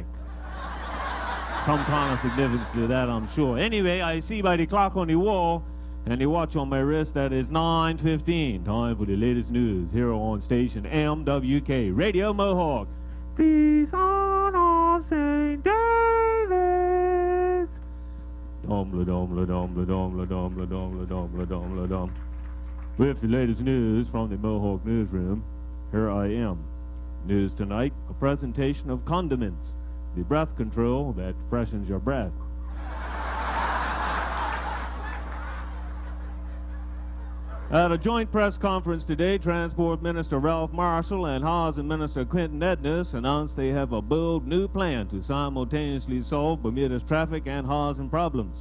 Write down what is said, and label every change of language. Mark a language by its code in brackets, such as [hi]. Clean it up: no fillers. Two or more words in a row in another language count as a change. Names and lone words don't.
[en] Some kind of significance to that, I'm sure. Anyway, I see by the clock on the wall and the watch on my wrist that it's 9:15. Time for the latest news here on station MWK Radio Mohawk. The son of St. David. Dom la dom la dom la dom la dom la dom la dom la dom la dom. With the latest news from the Mohawk newsroom, here I am. News tonight, a presentation of condiments, the breath control that freshens your breath. At a joint press conference today, Transport Minister Ralph Marshall and Housing Minister Quentin Edness announced they have a bold new plan to simultaneously solve Bermuda's traffic and housing problems.